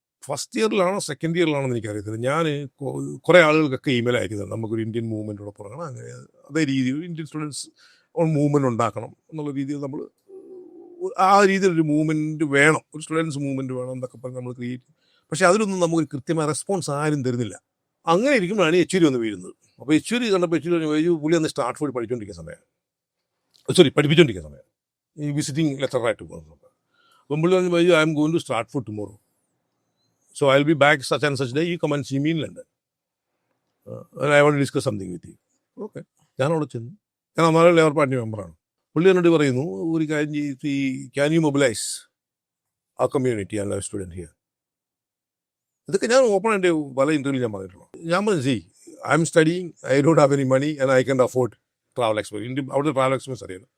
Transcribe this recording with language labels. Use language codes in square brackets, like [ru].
[ml] First ഇയറിലാണോ second ഇയറിലാണോ എനിക്കറിയത്തില്ല. ഞാൻ കുറേ ആളുകൾക്കൊക്കെ ഇമെയിൽ അയക്കുന്നത് നമുക്കൊരു ഇന്ത്യൻ മൂവ്മെൻറ്റോടെ തുടങ്ങണം, അങ്ങനെ അതേ രീതിയിൽ ഇന്ത്യൻ സ്റ്റുഡൻസ് മൂവ്മെൻറ്റ് ഉണ്ടാക്കണം എന്നുള്ള രീതിയിൽ നമ്മൾ ആ രീതിയിലൊരു മൂവ്മെൻറ്റ് വേണം, ഒരു സ്റ്റുഡൻസ് മൂവ്മെൻറ്റ് വേണം എന്നൊക്കെ പറഞ്ഞ് നമ്മൾ ക്രിയേറ്റ്. പക്ഷേ അതിലൊന്നും നമുക്ക് കൃത്യമായ റെസ്പോൺസ് ആരും തരുന്നില്ല. അങ്ങനെ ഇരിക്കുമ്പോഴാണ് യെച്ചൂരി വന്ന് വീഴുന്നത്. അപ്പോൾ യെച്ചൂരി കണ്ടപ്പോൾ യെച്ചൂരി പുള്ളി അന്ന് സ്റ്റാർട്ട്ഫോർഡ് പഠിപ്പിച്ചുകൊണ്ടിരിക്കുന്ന സമയം ഈ വിസിറ്റിംഗ് ലെറ്ററായിട്ട് പോകുന്നത്. അപ്പം പുള്ളി പറഞ്ഞു, [en] I'm going to Stratford tomorrow, so I'll be back such and such day, you come and see me in London, and I want to discuss something with you. [ml] Okay. ഞാൻ അവിടെ ചെന്നു. ഞാൻ അന്നേരം ലേബർ പാർട്ടി മെമ്പറാണ്. പുള്ളി എന്നോട് പറയുന്നു, ഒരു കാര്യം ചെയ്ത് [en] Can you mobilise ആ community and life student here. [ml] ഇതൊക്കെ ഞാൻ ഓപ്പൺ എൻ്റെ പല ഇൻ്റർവ്യൂ ഞാൻ പറഞ്ഞിട്ടുള്ളൂ. ഞാൻ പറഞ്ഞു, [en] I'm studying, I don't have any money and I can afford travel expense. [ml] അവിടുത്തെ ട്രാവൽ എക്സ്പെൻസ് അറിയാം.